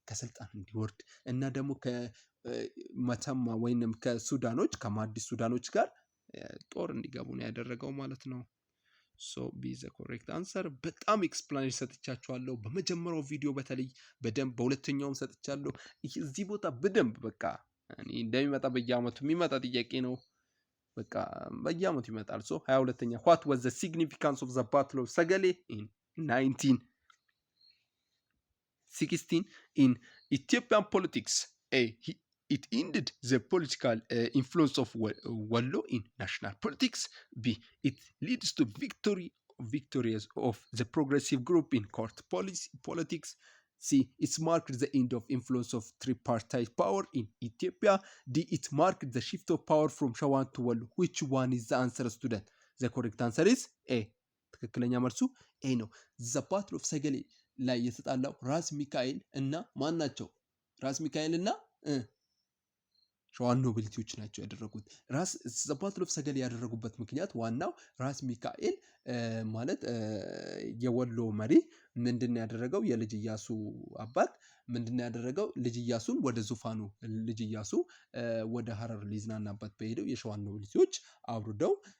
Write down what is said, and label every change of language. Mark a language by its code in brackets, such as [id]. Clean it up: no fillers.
[am] ከስልጣን እንዲወርድ እና ደግሞ ከመተማ ወይንም ከሱዳኖች ከማዲስ ሱዳኖች ጋር ጦር እንዲገቡ ነው ያደረገው ማለት ነው። [en] ሶ ቢ ዘ ኮሬክት አንሰር። [am] በጣም ኤክስፕላኔሽን ሰጥቻችኋለሁ በመጀመሪያው ቪዲዮ፣ በተለይ በደንብ በሁለተኛውም ሰጥቻለሁ። እዚህ ቦታ በደንብ በቃ እኔ እንደሚመጣ በየአመቱ የሚመጣ ጥያቄ ነው። በቃ በየአመቱ ይመጣል። ሶ 22ኛ [en] what was the significance of the battle of ሰገሌ in 19 16 in Ethiopian politics. It ended the political influence of Wallo in national politics. B. It leads to victories of the progressive group in court politics. C. It marked the end of influence of tripartite power in Ethiopia. D. It marked the shift of power from Shawan to Wallo. Which one is the answer, student? The correct answer is A. [am] ትክክለኛ መልሱ ኤ ነው። [en] ዘ ባትል ኦፍ ሰገሌ [am] ላይ የተጣላው ራስ ሚካኤል እና ማን ናቸው? ራስ ሚካኤል እና ሸዋን ኖቤልቲዎች ናቸው ያደረጉት። ራስ ዘ ባትል ኦፍ ሰገሌ ያደረጉበት ምክንያት ዋናው ራስ ሚካኤል ማለት የወሎ መሪ ምንድን ያደረገው የልጅ ኢያሱ አባት ምንድን ያደረገው ልጅ ኢያሱን ወደ ዙፋኑ ልጅ ኢያሱ ወደ ሐረር ሊዝናናበት በሄደው የሸዋን ኖቤልቲዎች አውርደው